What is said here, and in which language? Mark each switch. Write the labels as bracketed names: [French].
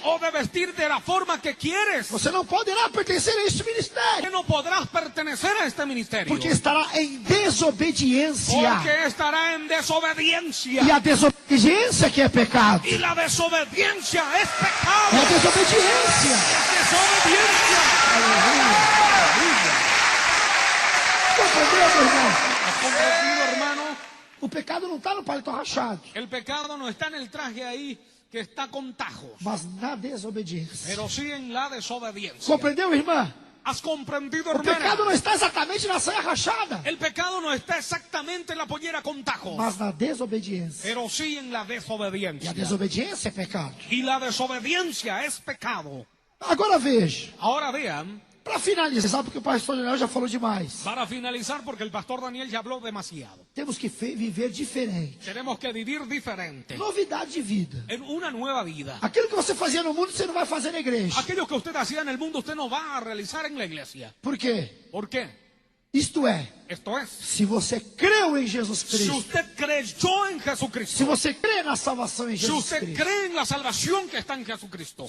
[Spanish] o de vestir de la forma que quieres, [Portuguese] você não poderá pertencer a este que ministério, [Spanish] no podrás pertenecer a este ministerio. [Portuguese] porque estará em desobediência. [Spanish] Porque estará en desobediencia. [Portuguese] E a desobediência que é pecado. [Spanish] Y la desobediencia es pecado. [Portuguese] a desobediência. [Spanish] Desobediencia. [Portuguese] Compreendeu, meu irmão? [Spanish] ¿Has comprendido, hermano? [Portuguese] O pecado não está no paletó rachado, [Spanish] El pecado no está en el traje ahí que está con tajos, [Portuguese] mas na desobediência. [Spanish] pero sí en la desobediencia. [Portuguese] Compreendeu, irmã? [Spanish] ¿Has comprendido, [Portuguese] O pecado não [Spanish] hermana? [Portuguese] está exatamente na saia rachada, [Spanish] El pecado no está exactamente en la pollera con tajos, [Portuguese] mas na desobediência. [Spanish] pero sí en la [Portuguese] E a [Spanish] desobediencia. [Portuguese] desobediência é pecado. [Spanish] Y la desobediencia es pecado. [Portuguese] Agora veja, [Spanish] Ahora vean, [Portuguese] para finalizar, porque o pastor Daniel já falou demais, [Spanish] para finalizar, porque el pastor Daniel ya habló demasiado, [Portuguese] temos que viver diferente. [Spanish] tenemos que vivir diferente, [Portuguese] Novidade de vida. [Spanish] en una nueva vida. [Portuguese] Aquilo que você fazia no mundo, você não vai fazer na igreja. [Spanish] Aquello que usted hacía en el mundo, usted no va a realizar en la iglesia. [Portuguese] Por quê? [Spanish] ¿Por qué? [Portuguese] Isto é, [Spanish] Esto es, [Portuguese] se você creu em Jesus [Spanish] si [Portuguese] Cristo, [Spanish] usted creyó en [Portuguese] se [Spanish] Jesucristo, [Portuguese] você crê na salvação em [Spanish] si [Portuguese] Jesus [Spanish] usted [Portuguese] Cristo, [Spanish] cree en la salvación que está en Jesucristo,